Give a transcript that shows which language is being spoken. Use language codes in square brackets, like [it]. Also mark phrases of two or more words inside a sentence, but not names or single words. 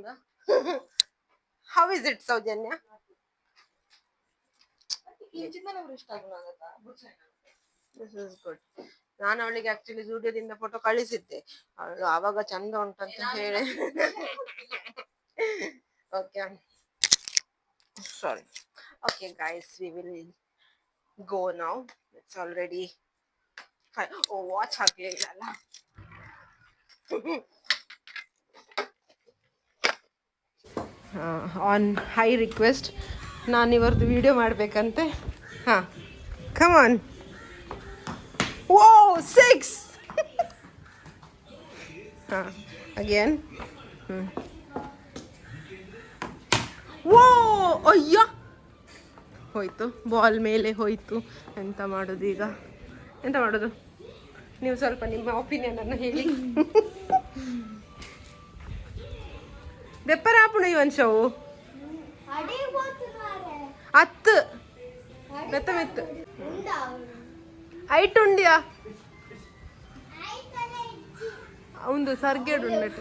[en] How is it Soujanya? This is good. [kn] ನಾನು ಅವಳಿಗೆ ಆಕ್ಚುಲಿ ಜೂಡಿಯೋದಿಂದ ಫೋಟೋ ಕಳಿಸಿದ್ದೆ, ಅವಳು ಆವಾಗ ಚಂದ ಉಂಟಂತ ಹೇಳಿ. [en] Okay sorry. Okay guys, We will go now. It's already 5. [kn] ಓ ವಾಚ್ ಹಾಕ್ಲಿಲ್ಲ ಅಲ್ಲ. [en] On high request [kn] ನಾನು ಇವರದ್ದು ವಿಡಿಯೋ ಮಾಡಬೇಕಂತೆ. [en] Haan come on. O 6. ಹಾಂ ಅಗೇನ್. [kn] ಓ ಅಯ್ಯ ಹೋಯ್ತು, ಬಾಲ್ ಮೇಲೆ ಹೋಯ್ತು. ಎಂತ ಮಾಡೋದು ಈಗ? ಎಂತ ಮಾಡೋದು? ನೀವು ಸ್ವಲ್ಪ ನಿಮ್ಮ ಒಪಿನಿಯನ್ ಅನ್ನು ಹೇಳಿ. [tcy] ದೆಪ್ಪರ ಆಪುಣ ಇವನ್ ಶವು 10 ಮೆತ್ತ ಮೆತ್ತ ಐಟ್ ಉಂಡಿಯಾ ಅವಂದು ಸರ್ಗೇಡು ಉಂಡಟ್ಟು.